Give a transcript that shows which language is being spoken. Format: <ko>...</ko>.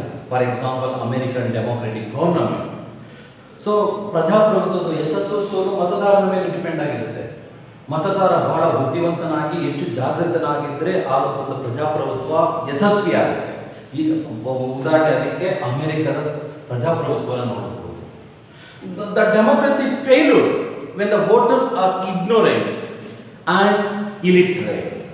<en>For example, American democratic government.</en> <kn>So ಪ್ರಜಾಪ್ರಭುತ್ವದ ಯಶಸ್ಸು ಸೋಲು ಮತದಾರನ ಮೇಲೆ ಡಿಪೆಂಡ್ ಆಗಿರುತ್ತೆ. ಮತದಾರ ಬಹಳ ಬುದ್ಧಿವಂತನಾಗಿ ಹೆಚ್ಚು ಜಾಗೃತನಾಗಿದ್ದರೆ ಆ ಒಂದು ಪ್ರಜಾಪ್ರಭುತ್ವ ಯಶಸ್ವಿಯಾಗುತ್ತೆ. ಈಗ ಉದಾಹರಣೆ ಅದಕ್ಕೆ ಅಮೆರಿಕದ ಪ್ರಜಾಪ್ರಭುತ್ವನ ನೋಡಬಹುದು.</kn> <en>The democracy failure when the voters are ignorant and illiterate.</en>